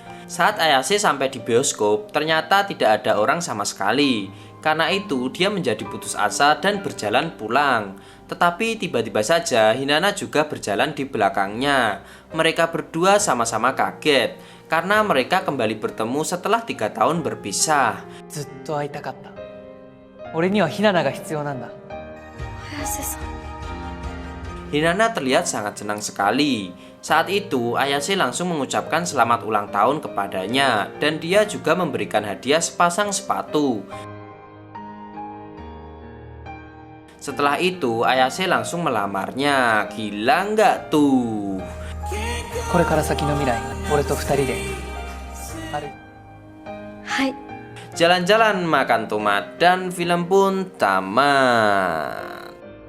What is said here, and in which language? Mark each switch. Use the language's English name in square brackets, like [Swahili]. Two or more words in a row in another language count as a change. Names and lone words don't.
[Indonesian] Saat Ayase sampai di bioskop, ternyata tidak ada orang sama sekali. Karena itu, dia menjadi putus asa dan berjalan pulang. Tetapi tiba-tiba saja Hinata juga berjalan di belakangnya. Mereka berdua sama-sama kaget karena mereka kembali bertemu setelah 3 tahun berpisah. [Japanese] ずっと会いたかった。俺にはヒナナが必要なんだ。綾瀬さん。 [Indonesian] Hinata terlihat sangat senang sekali. Saat itu, Ayase langsung mengucapkan selamat ulang tahun kepadanya dan dia juga memberikan hadiah sepasang sepatu. Setelah itu Ayase langsung melamarnya. Gila nggak tuh? [Japanese] これから先の未来俺と二人であるはい。 [Indonesian] Jalan-jalan, makan tomat, dan film pun tamat.